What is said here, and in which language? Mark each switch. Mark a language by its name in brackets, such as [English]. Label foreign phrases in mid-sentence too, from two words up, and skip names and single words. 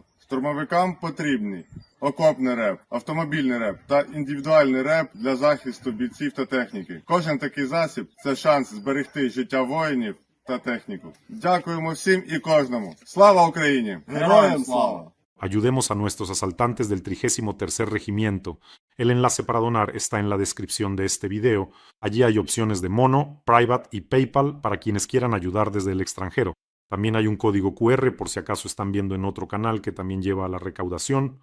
[Ukrainian] Штурмовикам потрібні окопний реп, автомобільний реп та індивідуальний реп для захисту бійців та техніки. Кожен такий засіб – це шанс зберегти життя воїнів та техніку. Дякуємо всім і кожному. Слава Україні! Героям слава! [Spanish] Ayudemos a nuestros asaltantes del 33º Regimiento. El enlace para donar está en la descripción de este video. Allí hay opciones de Mono, Private y PayPal para quienes quieran ayudar desde el extranjero. También hay un código QR por si acaso están viendo en otro canal que también lleva a la recaudación.